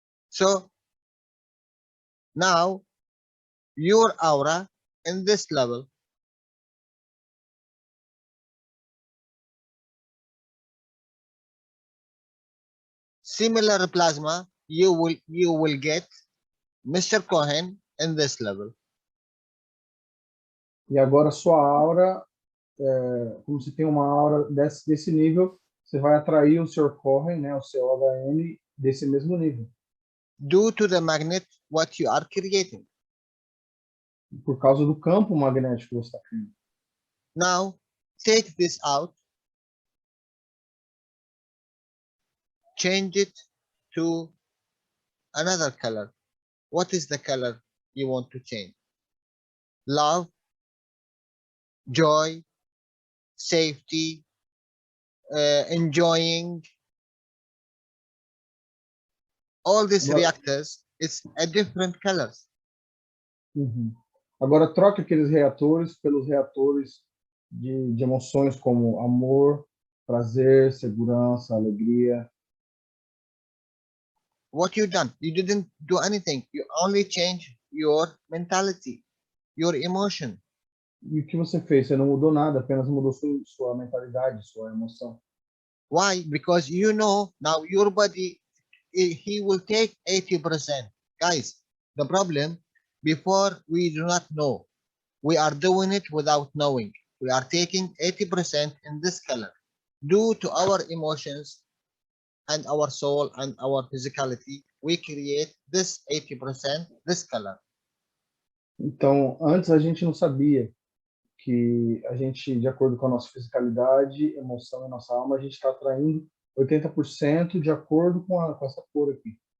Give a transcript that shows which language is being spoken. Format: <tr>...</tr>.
<en>So now your aura in this level similar plasma you will get Mr. Cohen in this level.</en> <pt>E agora sua aura, como você tem uma aura desse nível, você vai atrair o Sr. Cohen, né, o seu HM, desse mesmo nível.</pt> <en>Due to the magnet what you are creating.</en> <pt>Por causa do campo magnético que você está criando.</pt> <en>Now take this out, change it to another color. what is the color you want to change? Love, joy, safety, enjoying. All these</en> <pt>Agora,</pt> <en>reactors, it's a different colors.</en> <pt>uhum. Agora troca aqueles reatores pelos reatores de emoções como amor, prazer, segurança, alegria.</pt> <en>What you done? You didn't do anything. You only change your mentality, your emotion.</en> <pt>E o que você fez? Você não mudou nada, apenas mudou sua mentalidade, sua emoção.</pt> <en>Why? Because you know now your body, he will take 80%. Guys, the problem, before we do not know, we are doing it without knowing. We are taking 80% in this color due to our emotions and our soul and our physicality. We create this 80%, this color.</en> <pt>Então, antes a gente não sabia que a gente, de acordo com a nossa fisicalidade, emoção e nossa alma, a gente está atraindo 80% de acordo com essa cor aqui.</pt>